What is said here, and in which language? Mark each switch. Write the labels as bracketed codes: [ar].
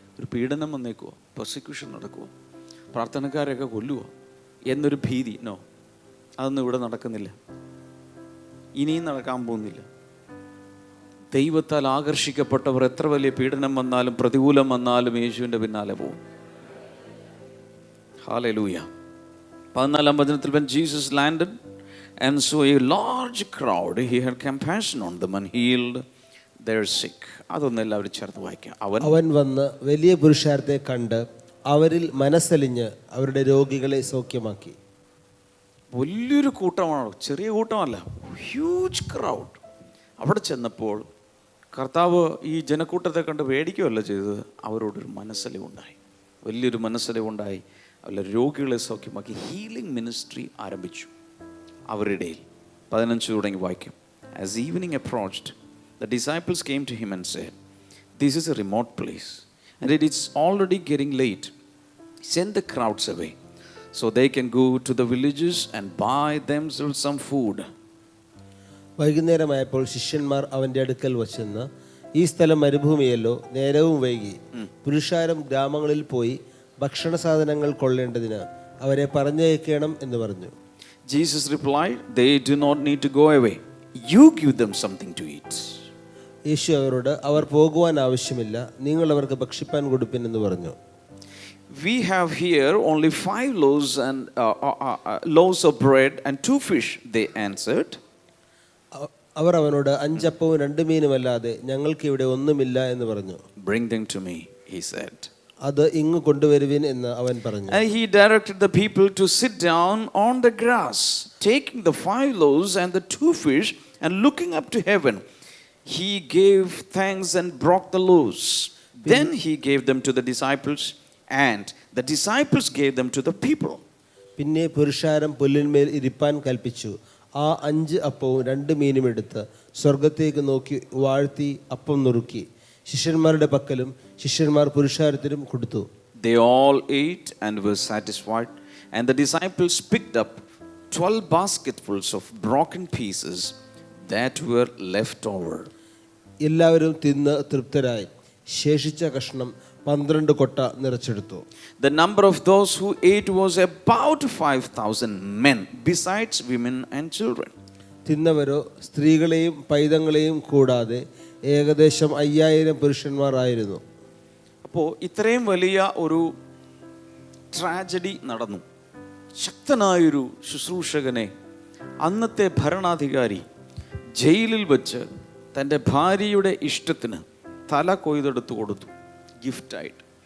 [ml] ഒരു പീഡനം വന്നേക്കുവോ, പ്രോസിക്യൂഷൻ നടക്കുവോ, പ്രാർത്ഥനക്കാരെയൊക്കെ കൊല്ലുവോ എന്നൊരു ഭീതി. നോ, അതൊന്നും ഇവിടെ നടക്കുന്നില്ല, ഇനിയും നടക്കാൻ പോകുന്നില്ല. ദൈവത്താൽ ആകർഷിക്കപ്പെട്ടവർ എത്ര വലിയ പീഡനം വന്നാലും പ്രതികൂലം വന്നാലും യേശുവിൻ്റെ പിന്നാലെ പോകും. ഹല്ലേലൂയ. 14-ാം വചനത്തിൽ, [en] when Jesus landed and saw a large crowd, he had compassion on them and healed their sick. [ml] അതൊന്നും എല്ലാവരും ചേർത്ത് വായിക്കാം. അവൻ വന്ന് വലിയ പുരുഷാരത്തെ കണ്ട് അവരിൽ മനസ്സലിഞ്ഞ് അവരുടെ രോഗികളെ സൗഖ്യമാക്കി. വലിയൊരു കൂട്ടമാണോ, ചെറിയ കൂട്ടമല്ല, [en] Huge crowd. [ml] അവിടെ ചെന്നപ്പോൾ കർത്താവ് ഈ ജനക്കൂട്ടത്തെ കണ്ട് പേടിക്കുകയല്ല ചെയ്തത്, അവരോടൊരു മനസ്സലിവുണ്ടായി, വലിയൊരു മനസ്സലിവുണ്ടായി. അവരുടെ രോഗികളെ സൗഖ്യമാക്കി. ഹീലിംഗ് മിനിസ്ട്രി ആരംഭിച്ചു അവരുടെ ഇടയിൽ. 15 തുടങ്ങി വായിക്കാം. [en] As evening approached, the disciples came to him and said, "This is a remote place, and it is already getting late. Send the crowds away, so they can go to the villages and buy themselves some food." [ml] വൈകുന്നേരമായപ്പോൾ ശിഷ്യന്മാർ അവൻ്റെ അടുക്കൽ വച്ചെന്ന്, ഈ സ്ഥലം മരുഭൂമിയല്ലോ, നേരവും വൈകി. പുരുഷാരം ഗ്രാമങ്ങളിൽ പോയി ഭക്ഷണ സാധനങ്ങൾ കൊള്ളേണ്ടതിന് അവരെ പറഞ്ഞയക്കണം എന്ന് പറഞ്ഞു. [en] Jesus replied, "They do not need to go away. You give them something to eat." [ml] യേശു അവരോട്, അവർ പോകുവാൻ ആവശ്യമില്ല, നിങ്ങൾ അവർക്ക് ഭക്ഷിപ്പാൻ കൊടുപ്പിൻ എന്ന് പറഞ്ഞു. [en] We have here only 5 loaves and loaves of bread and 2 fish, they answered. [ml] അവർ അവനോട്, 5 അപ്പവും 2 മീനുമല്ലാതെ ഞങ്ങൾക്ക് ഇവിടെ ഒന്നുമില്ല എന്ന് പറഞ്ഞു. [en] Bring them to me, he said. [ml] അത് ഇങ്ങ് കൊണ്ടുവരുവിൻ എന്ന് അവൻ പറഞ്ഞു. [en] And he directed the people to sit down on the grass. Taking the 5 loaves and the 2 fish and looking up to heaven, he gave thanks and broke the loaves. Then he gave them to the disciples, and the disciples gave them to the people. [ml] പിന്നെ പുരുഷാരം പുല്ലിന്മേൽ ഇരിപ്പാൻ കൽപ്പിച്ചു. ആ 5 അപ്പവും 2 മീനും എടുത്ത് സ്വർഗത്തേക്ക് നോക്കി വാഴ്ത്തി അപ്പം നുറുക്കി ശിഷ്യന്മാരുടെ പക്കലും ശിഷ്യന്മാർ പുരുഷാരത്തിനും കൊടുത്തു. [en] They all ate and were satisfied, and the disciples picked up 12 basketfuls of broken pieces that were left over. [ml] എല്ലാവരും തിന്ന് തൃപ്തരായി. ശേഷിച്ച കഷ്ണം 12 കൊട്ട നിറച്ചെടുത്തു. [en] The number of those who ate was about 5,000 men, besides women and children. [ml] തിന്നവരോ സ്ത്രീകളെയും പൈതങ്ങളെയും കൂടാതെ ഏകദേശം 5000 പുരുഷന്മാരായിരുന്നു. അപ്പോൾ ഇത്രയും വലിയ ഒരു ട്രാജഡി നടന്നു. ശക്തനായൊരു ശുശ്രൂഷകനെ അന്നത്തെ ഭരണാധികാരി ജയിലിൽ വെച്ച് തൻ്റെ ഭാര്യയുടെ ഇഷ്ടത്തിന് തല കൊയ്തെടുത്തു കൊടുത്തു. ഗിഫ്റ്റായിട്ട്.